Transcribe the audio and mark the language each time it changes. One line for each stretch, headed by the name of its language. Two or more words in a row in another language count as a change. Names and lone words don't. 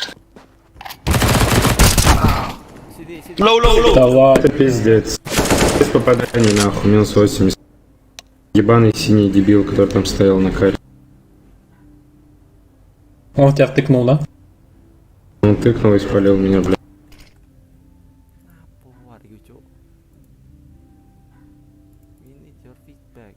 Indonesian: Sini.
English: Low.
Russian: Да ладно. Это пиздец. Без попаданий нахуй, минус 80. Ебаный синий дебил, который там стоял на карте. Он тебя втыкнул, да? Он тыкнул и спалил меня, блядь.
Javanese: Apa hari cuk?
English: We need your feedback.